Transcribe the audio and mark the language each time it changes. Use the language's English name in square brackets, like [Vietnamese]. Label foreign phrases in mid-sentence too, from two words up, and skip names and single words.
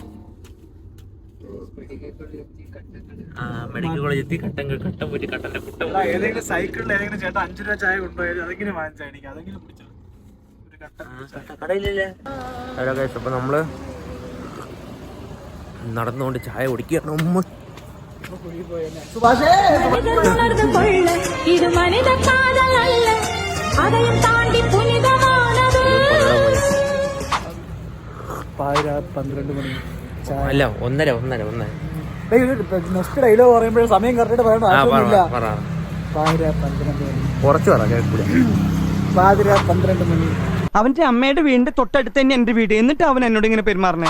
[Malayalam] മെഡിക്കൽ കോളേജ് എത്തി. കട്ടൻ പോയിട്ട് കട്ടന്റെ കുട്ടൻ ഏതെങ്കിലും സൈക്കിളിൽ ഏതെങ്കിലും ചേട്ടാ 5 രൂപ ചായ കൊണ്ടുപോയത് അതെങ്കിലും വാങ്ങിച്ചാൽ എനിക്ക് അതെങ്കിലും പിടിച്ചത് ഒരു കട്ടൻ കടയിലില്ലേ. [English] hello guys, [Malayalam] അപ്പൊ നമ്മള് നടന്നുകൊണ്ട് ചായ കുടിക്കുകയാണ്. [Tamil] இது மனித காதல் அல்ல, அதையும் தாண்டி புனிதமானது. [Malayalam] 12 മണി അല്ല, 1:30. [English] next dialogue [Malayalam] പറയുമ്പോഴേ സമയം കറക്റ്റ് പറയണം. കുറച്ച് പറ കേൾക്കൂല. 12 മണി. അവന്റെ അമ്മയുടെ വീടിന്റെ തൊട്ടടുത്ത് തന്നെ എന്റെ വീട്. എന്നിട്ട് അവൻ എന്നോട് ഇങ്ങനെ പെരുമാറണേ.